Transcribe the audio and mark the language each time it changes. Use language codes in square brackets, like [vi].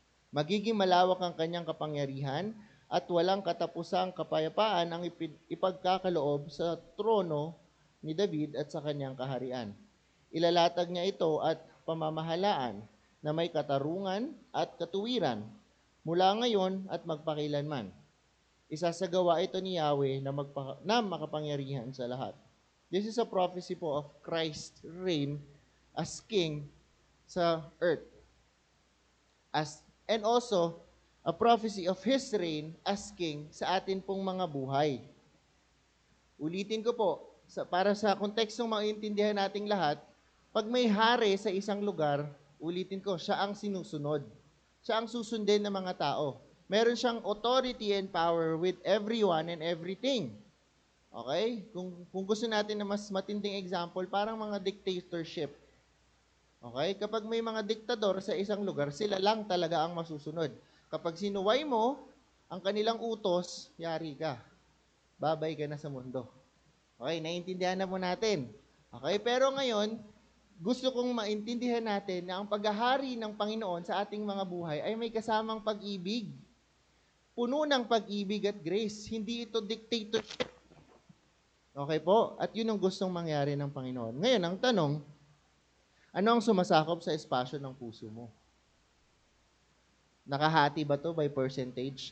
[tl] Magiging malawak ang kanyang kapangyarihan at walang katapusang kapayapaan ang ipagkakaloob sa trono ni David at sa kanyang kaharian. Ilalatag niya ito at pamamahalaan na may katarungan at katuwiran mula ngayon at magpakilanman. Isasagawa ito ni Yahweh na makapangyarihan sa lahat. [en] This is a prophecy po of Christ's reign as King sa earth. And also, a prophecy of His reign as King sa atin pong mga buhay. [tl] Ulitin ko po, para sa kontekstong maintindihan nating lahat, pag may hari sa isang lugar, ulitin ko, siya ang sinusunod. Siya ang susundin ng mga tao. Meron siyang [en] authority and power with everyone and everything. [tl] Okay? Kung gusto natin na mas matinding example, parang mga dictatorship. Okay? Kapag may mga diktador sa isang lugar, sila lang talaga ang masusunod. Kapag sinuway mo ang kanilang utos, yari ka. Babay ka na sa mundo. Okay? Naiintindihan na po natin. Okay? Pero ngayon, gusto kong maintindihan natin na ang paghahari ng Panginoon sa ating mga buhay ay may kasamang pag-ibig. Puno ng pag-ibig at grace. Hindi ito dictatorship. Okay po? At yun ang gustong mangyari ng Panginoon. Ngayon, ang tanong, ano ang sumasakop sa espasyo ng puso mo? Nakahati ba to by percentage?